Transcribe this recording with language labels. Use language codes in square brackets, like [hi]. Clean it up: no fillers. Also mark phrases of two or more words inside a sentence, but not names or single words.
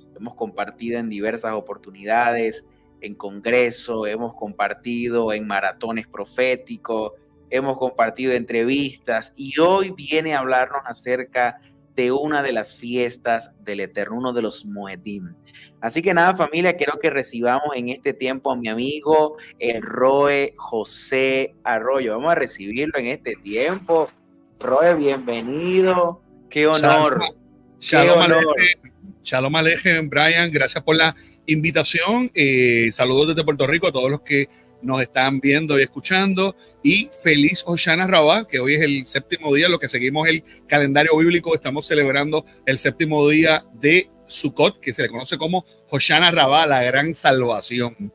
[es] Hemos compartido en diversas oportunidades en congreso, hemos compartido en maratones proféticos, hemos compartido entrevistas y hoy viene a hablarnos acerca de una de las fiestas del Eterno, uno de los Moedim. Así que nada, familia, quiero que recibamos en este tiempo a mi amigo el Roe José Arroyo. Vamos a recibirlo en este tiempo. Roe, bienvenido. Qué honor. [he] שלום עליכם. שלום עליכם, [es] Brian, gracias por la invitación. Saludos desde Puerto Rico a todos los que nos están viendo y escuchando. Y feliz Hoshana Rabbah, que hoy es el séptimo día, lo que seguimos el calendario bíblico. Estamos celebrando el séptimo día de Sukkot, que se le conoce como Hoshana Rabbah, la gran salvación.